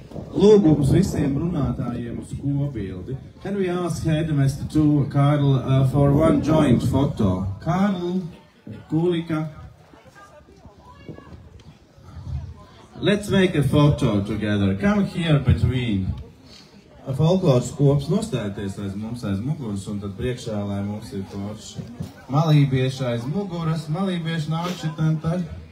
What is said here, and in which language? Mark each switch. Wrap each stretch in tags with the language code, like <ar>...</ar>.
<lv>Lūgums visiem runātājiem uz kopbildi.</lv> <en>Can we ask Headmaster to Karl for one joint photo? Karl, Kulika. Let's make a photo together. Come here between.</en> <lv>Folkloras kops nostājieties aiz mums aiz muguras un tad priekšā, lai mums ir forši. Malībieši aiz muguras, malībieši nāk šitam taļ.</lv>